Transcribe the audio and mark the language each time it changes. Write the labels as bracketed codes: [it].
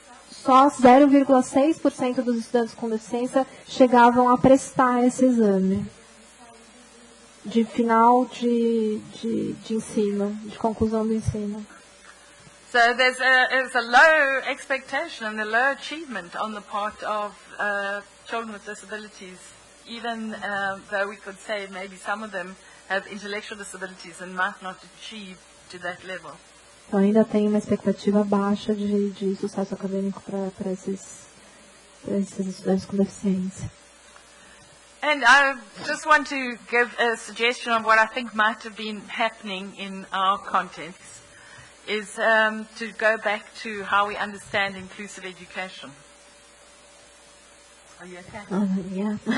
[pt] só 0,6% dos estudantes com deficiência chegavam a prestar esse exame de final de ensino, de conclusão do ensino. [en] So there's a low expectation and a low achievement on the part of children with disabilities, even though we could say maybe some of them have intellectual disabilities and might not achieve to that level. [pt] Então ainda tem uma expectativa baixa de sucesso acadêmico para esses estudantes com deficiência. [en] And I just want to give a suggestion of what I think might have been happening in our context, is to go back to how we understand inclusive education. Are you okay? Yeah.